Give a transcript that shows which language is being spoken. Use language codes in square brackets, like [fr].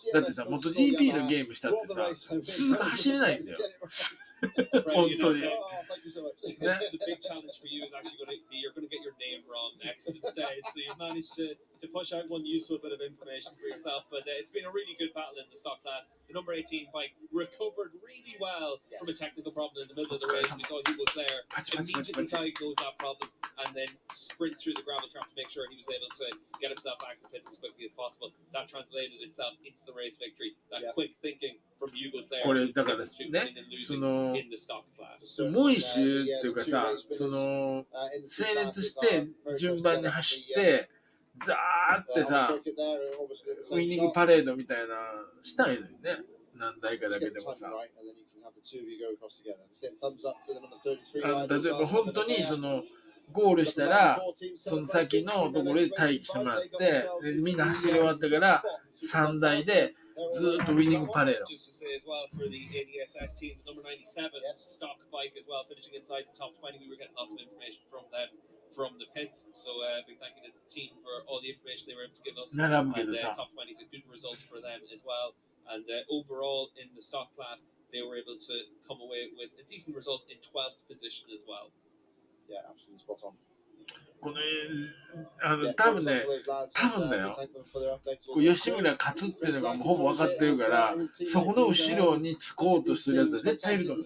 [ja] だってさ、MotoGP のゲームしたってさ、鈴鹿走れないんだよ。本当に。 [en] Oh, thank you so much. Yeah. The big challenge for you is actually going to be you're going to get your name wrong next instead. So you've managed to push out one useful bit of information for yourself. But it's been a really good battle in the stock class. The number 18 bike recovered really well from a technical problem in the middle of the race. We saw he was there, immediately diagnosed that problem, and then sprint through the gravel trap to make sure he was able to get himself back to the pits as quickly as possible. That translated itself into the race victory. That quick thinking from Hugo there. [ja] これだからね、その、モイシュっていうかさ、その、整列して順番に走って、ザーってさ、ウィニングパレードみたいなしたいのにね、何台かだけでもさ。例えば本当にその、ゴールしたら、その先のところで待機してもらって、でみんな走り終わったから3台でずっとウィニングパレード。 [en] Just to say as well for the ADSS team, number 97 stock bike as well, finishing inside the top 20. We were getting lots of information from them from the pits. So big thank you to the team for all the information they were able to give us. And top 20 is a good result for them as well. And overall in the stock class, they were able to come away with a decent result in 12th position as well. Yeah, absolutely spot on. [ja] この多分ね、多分だよ。吉村勝つっていうのがもうほぼ分かってるから、そこの後ろにつこうとするやつは絶対いると思う。